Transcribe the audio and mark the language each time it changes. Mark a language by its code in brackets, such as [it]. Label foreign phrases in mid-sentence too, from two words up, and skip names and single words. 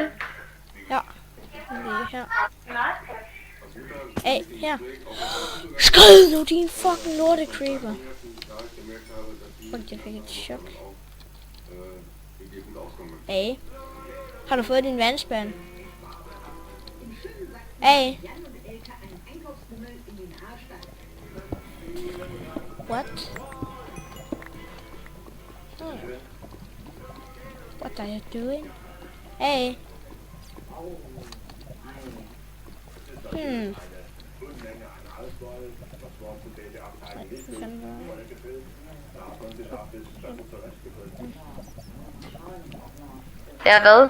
[da] Ja. Lige her. Hey, her. Skrid nu, din fucking lorte creeper. Fuck, jeg fik et chok. Hey. Har du fået din vandspand? [en] Hey. What? What are you doing? Hey. [da] Ja, hvad?